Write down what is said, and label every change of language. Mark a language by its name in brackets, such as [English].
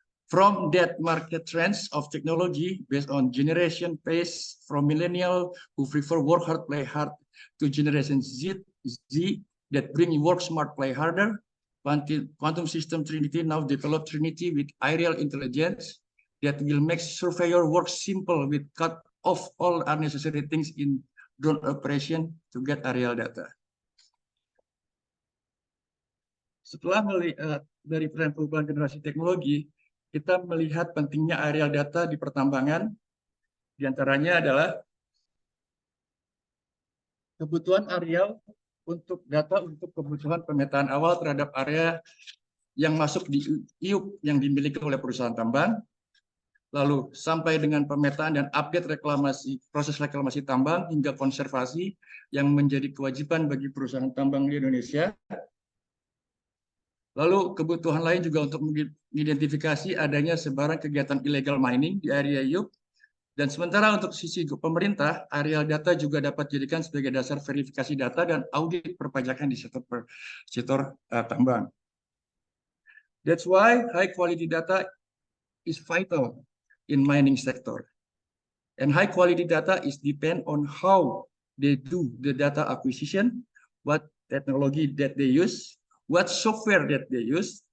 [English] From that market trends of technology based on generation pace, from millennial who prefer work hard, play hard, to generation Z that bring work smart, play harder, quantum system Trinity now develop Trinity with aerial intelligence that will make surveyor work simple with cut off all unnecessary things in drone operation to get aerial data. [Indonesian] Setelah melihat dari tren perubahan generasi teknologi, kita melihat pentingnya aerial data di pertambangan. Di antaranya adalah kebutuhan aerial untuk data untuk kebutuhan pemetaan awal terhadap area yang masuk di IUP yang dimiliki oleh perusahaan tambang, lalu sampai dengan pemetaan dan update proses reklamasi tambang hingga konservasi yang menjadi kewajiban bagi perusahaan tambang di Indonesia. Lalu kebutuhan lain juga untuk mengidentifikasi adanya sebaran kegiatan illegal mining di area YUP. Dan sementara untuk sisi pemerintah, areal data juga dapat dijadikan sebagai dasar verifikasi data dan audit perpajakan di sektor tambang. [English] That's why high quality data is vital in mining sector. And high quality data is depend on how they do the data acquisition, what technology that they use, what software that they use.